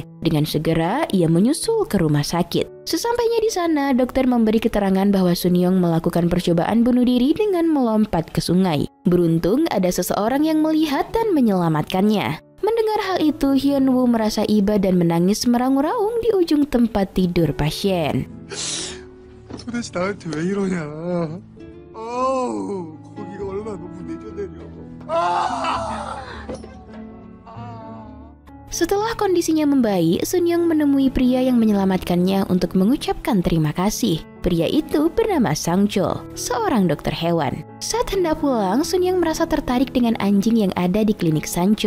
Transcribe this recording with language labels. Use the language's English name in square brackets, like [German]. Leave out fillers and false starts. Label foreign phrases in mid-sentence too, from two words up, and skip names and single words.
[Indonesian] Dengan segera, ia menyusul ke rumah sakit. Sesampainya di sana, dokter memberi keterangan bahwa Sunyoung melakukan percobaan bunuh diri dengan melompat ke sungai. Beruntung ada seseorang yang melihat dan menyelamatkannya. Mendengar hal itu, Hyunwoo merasa iba dan menangis meraung-raung di ujung tempat tidur pasien. [Korean] 도대체 나한테 왜 이러냐? 거기가 얼마나 너무 내려내려. [Indonesian] Setelah kondisinya membaik, Sunyoung menemui pria yang menyelamatkannya untuk mengucapkan terima kasih. Pria itu bernama Sangchul, seorang dokter hewan. Saat hendak pulang, Sunyoung merasa tertarik dengan anjing yang ada di klinik Sangchul.